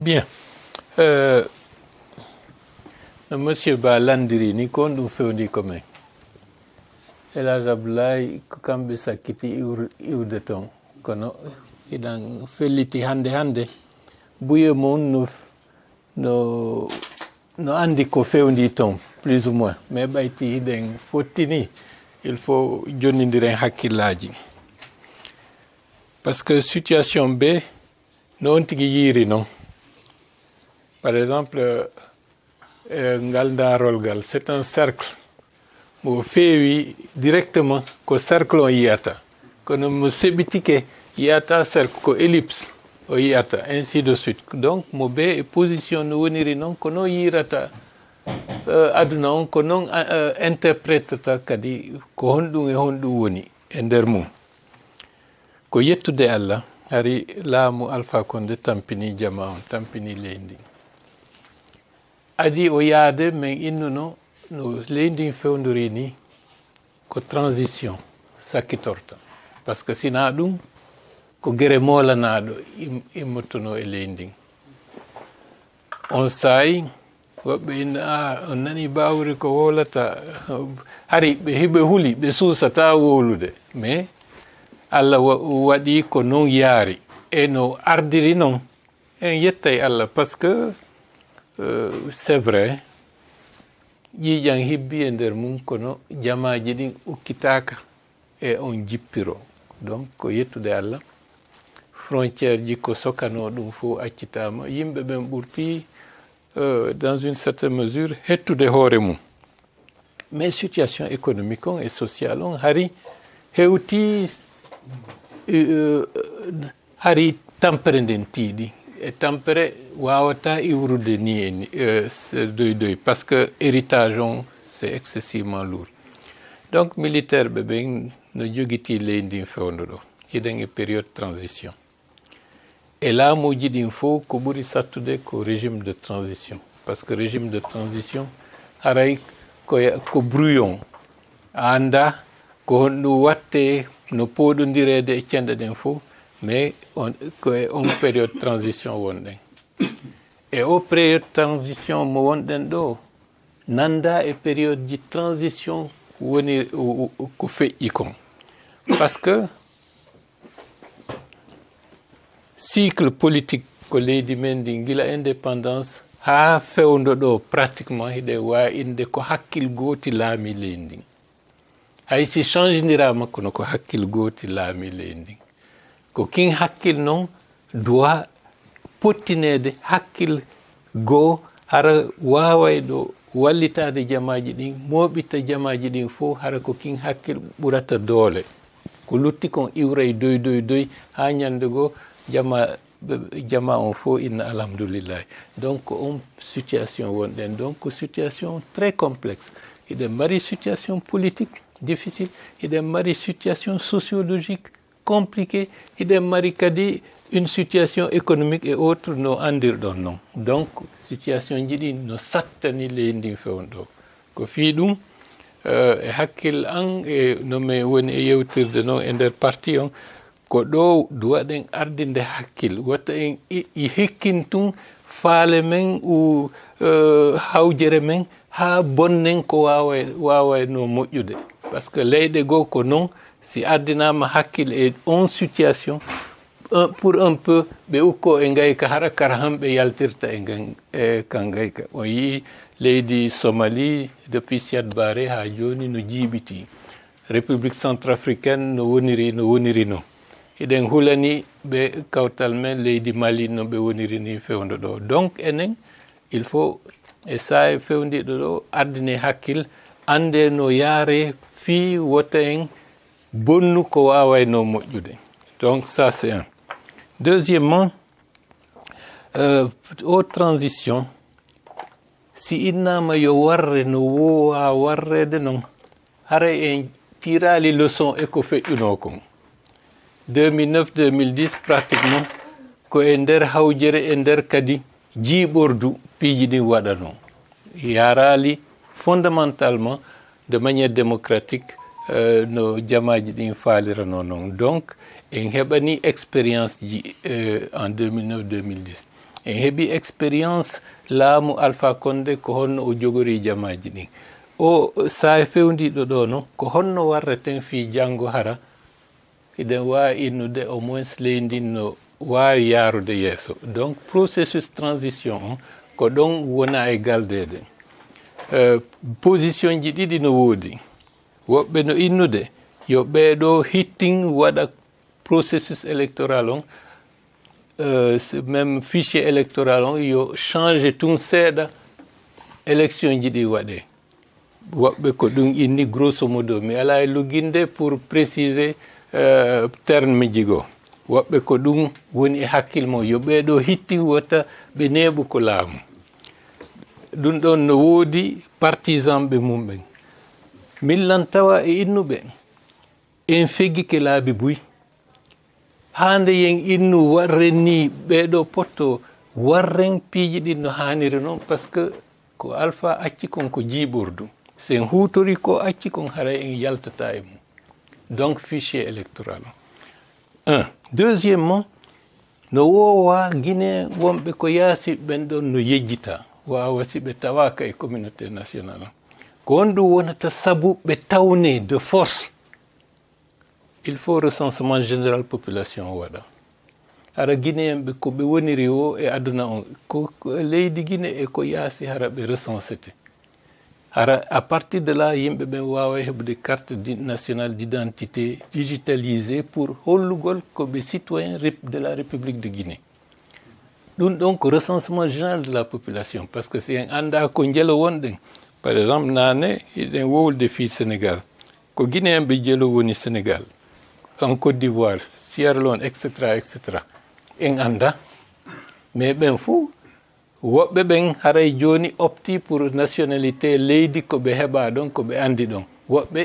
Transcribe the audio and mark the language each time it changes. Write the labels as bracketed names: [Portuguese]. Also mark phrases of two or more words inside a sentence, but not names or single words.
[Fula] Bien. Monsieur Ba landiri ni ko ɗum fewndi komin elage abdoulaye ko kamɓe sakkiti iwde toon kono hiɗan felliti hannde buye mum no anndi ko fewndi toon [French] plus ou moins [Fula] mais ɓayti hiɗen fottini [French] il faut [Fula] jonnidiren hakkillaji [French] par ce que [Fula] situation be no on tigi yiiri noon [French] par exemple [Fula] ngal darolgal [French] c'est un cercle [Fula] mo feewi directement ko cercle on yiyata kono mo seɓitike yiyata cercle ko ellipse o yiyata ainsi de suite donc mo be e position no woniri noon ko noon yirata aduna on ko noon interprétata kadi ko honɗum e honɗum woni e nder mum ko yettude Allah hari laamu Alpha Condé tampini jama on tampini leydi adi o yaade men innuno no leydi fewndori ni ko transition sakkitorta [French] par ce que [Fula] sina ɗum ko gere molanaɗo immottono e leydi on saayi woɓɓe inna on nani bawri ko wolata hari ɓe hiɓe huuli ɓe suusata wolude mais Allah waɗi ko non yaari e no ardiri noon en yettay Allah [French] par ce que c'est vrai [Fula] ƴiiƴan hibbi e nder mum kono jamaji ɗin ukkitaka e on jippiro donc ko yettude Allah frontiére ji ko sokano ɗum fof accitama yimɓe ɓen ɓurti [French] dans une certaine mesure [Fula] hettude hoore mum mais [French] situation économique [Fula] on [French] et sociale [Fula] on hari hewti hari tampere nden tiiɗi e tampere wawata iwrude ni doy [French] parce que héritage [Fula] on [French] c'est excessivement lourd donc militaire [Fula] ɓe ɓen no jogiti leydi fewndo ɗo hiɗen e [French] période transition [Fula] e laamuji ɗin fof ko ɓuri sattude ko [French] régime de transition parce que régime de transition [Fula] haray ko brouillon a anda ko honɗum watte no poɗodirede e cenɗe ɗen fof mais koye on [French] période transition [Fula] wonɗen e o [French] période transition [Fula] mo wonɗen ɗo nanda e période ji transition woni ko feƴƴi kon [French] par ce que cycle politique [Fula] ko leydi men ndi gila indépendance ha fewndo ɗo pratiquement hiɗe wawi inde ko hakkil goti laami leydi ndi hay si change ndirama kono ko hakkil goti laami leydi ndi ko kin hakkil noon doit pottinede hakkil goo hara waway ɗo wallitade jamaji ɗin moɓitta jamaji ɗin fof hara ko kin hakkil ɓurata doole ko lutti kon iwray doy ha ñande goo jama on fof inna alhamdoulillahi donc on situation wonɗen [French] donc situation très complexe [Fula] hiɗen mari [French] situation politique difficile [Fula] hiɗen mari [French] situation sociologique compliqué [Fula] hiɗen mari kadi [French] une situation économique et autre [Fula] no andirɗon noon [French] donc situation [Fula] ji ɗi no sattani leydi fewnɗo ko fii ɗum e hakkille an e no mi woni e yewtirde noon e nder parti on ko ɗo duwaɗen ardinde hakkille watta en hekkintum faale men hawjere men ha bonnen ko wawayno moƴƴude [French] par ce que [Fula] leyɗe goo ko noon si ardinama hakkille e on situation [French] pour un peu [Fula] ɓe ukko e gayka hara kara hamɓe yaltirta e kan gayka on yii leydi Somalie depuis Siad Barre ha joni no jiiɓiti [French] république centrafricaine [Fula] no woniri noon hiɗen hulani ɓe kawtal men leydi Mali no ɓe woniri ni fewndo ɗo donc enen [French] il faut [Fula] e sa fewndiɗo ɗo ardine hakkille ande no yaare fii wota en bonnu ko wawayno moƴƴude [French] donc ça c'est un deuxièmement haute transition [Fula] si innama yo warre no wowa warrede noon haray en tirali leçon e ko feƴƴuno kon 2009-2010 pratiquement ko e nder hawjere e nder kadi jiiɓordu piiji ɗin waɗano yarali [French] fondamentalement de manière démocratique [Fula] no jamaji ɗin faalirano noon donc en heɓani expérience ji en 2009-2010 en heɓi expérience laamu Alpha Condé ko honno o jogori jamaji ɗin o sa fewdiɗo ɗo no ko honno warreten fi janngo hara eɗen wawi innude au moins leydi ndin no wawi yarude yeeso donc [French] processus transition [Fula] on ko ɗon wona e galdede position ji ɗiɗi no woodi woɓɓe no innude yo ɓeeɗo hittin waɗa [French] processus électoral [Fula] on [French] même fichier électoral [Fula] on yo change tun seeɗa élection ji ɗi waɗe woɓɓe ko ɗum inni [French] grosso modo [Fula] mi ala e lugginde [French] pour préciser terme [Fula] ji goo woɓɓe ko ɗum woni e hakkille mo yo ɓeeɗo hitti wota ɓe neeɓu ko laamu ɗum ɗon no woodi partisan ɓe mumɓen millan tawa e innuɓe en feggike laabi buy hande yen innu warren ni ɓeeɗo potto warren piiji ɗin no haniri noon [French] par ce que [Fula] ko Alpha acci kon ko jiiɓordu sen huutori ko acci kon haray en yaltata e mum donc [French] fichier électoral un deuxièmement [Fula] no wowa Guinée wonɓe ko yaasi ɓen ɗon no yejjita wawa si ɓe tawaka e [French] communauté nationale [Fula] ko on ɗum wonata sabu ɓe tawne [French] de force il faut recensement général population [Fula] o waɗa hara Guinéen ɓe ko ɓe woniri o e aduna on ko leydi Guinée e ko yaasi hara ɓe recensete hara [French] à partir de là [Fula] yimɓe ɓen wawa heɓude [French] carte nationale d'identité digitalisée pour [Fula] hollugol ko ɓe [French] citoyen de la République de Guinée [Fula] ɗum ɗon ko [French] recensement général de la population par ce que [Fula] si en anda ko jelo wonɗen [French] par exemple [Fula] nane eɗen wowlde fi Sénégal ko Guinéen ɓe jelo woni Sénégal en Côte d'Ivoire Sierra Leone etc en anda mais ɓen fou woɓɓe ɓen haray joni [French] opti pour nationalité [Fula] leydi ko ɓe heɓa ɗon ko ɓe andi ɗon woɓɓe